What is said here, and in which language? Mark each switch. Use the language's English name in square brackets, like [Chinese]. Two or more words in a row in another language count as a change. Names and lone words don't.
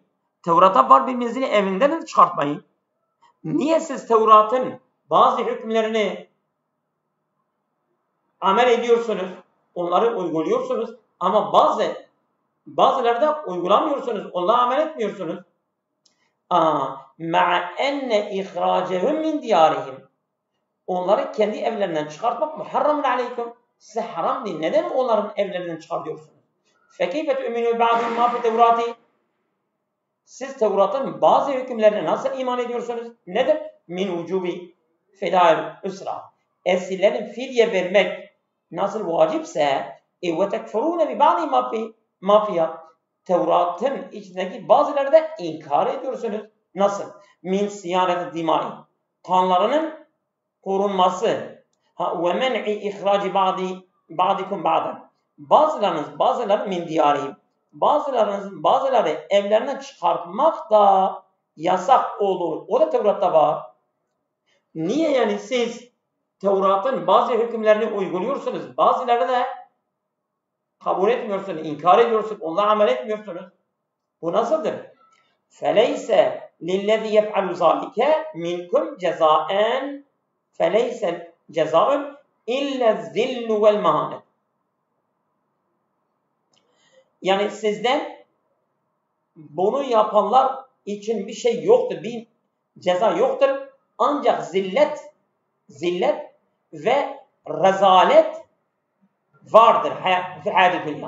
[Turkish] Tevrat'ta var birbirinizin evinden çıkartmayın. Niye siz Tevrat'ın bazı hükümlerini amel ediyorsunuz? Onları uyguluyorsunuz ama bazıları da uygulamıyorsunuz. Onları amel etmiyorsunuz. [Arabic] مَعَ اَنَّ اِخْرَاجَهُمْ مِنْ دِيَارِهِمْ [Turkish] onları kendi evlerinden çıkartmak [Arabic] مُحَرَّمٌ عَلَيْكُمْ. [Turkish] Size haram değil. Neden onların evlerinden çıkartıyorsunuz? [Arabic] فَكَيْفَ تُؤْمِنُوا بَعْضٍ مَا فِي تَوْرَاتِ [Turkish] siz Tevrat'ın bazı hükümlerine nasıl iman ediyorsunuz? Nedir? [Arabic] مِنْ وُجُوبِ فِدَاءِ الْاُسْرَى [Turkish] esirlerin fidye vermek nasıl vacipse [Arabic] وَتَكْفُرُونَ بِبَعْضِ مَا فِيهَا [Turkish] Tevrat'ın içindeki bazıları da inkar ediyorsunuz. Nasıl? [Arabic] مِنْ صِيَانَةِ دِمَاءِ. [Turkish] Kanlarının korunması. [Arabic] وَمَنْعِ إِخْرَاجِ بَعْضِكُمْ بَعْضًا. [Turkish] Bazıları [Arabic] مِنْ دِيَارِهِمْ. [Turkish] Bazıları evlerinden çıkartmak da yasak olur. O da Tevrat'ta var. Niye yani siz Tevrat'ın bazı hükümlerini uyguluyorsunuz? Bazıları da kabul etmiyorsunuz, inkar ediyorsunuz, onlara amel etmiyorsunuz. Bu nasıldır? [Arabic] فَلَيْسَ لِلَّذِي يَفْعَلُ ذَٰلِكَ مِنْكُمْ جَزَاءً فَلَيْسَ جَزَاءٌ اِلَّا الذِّلُّ وَالْمَهَانَةِ [Turkish] yani sizden bunu yapanlar için bir şey yoktur, bir ceza yoktur. Ancak zillet ve rezalet vardır hayat dünya.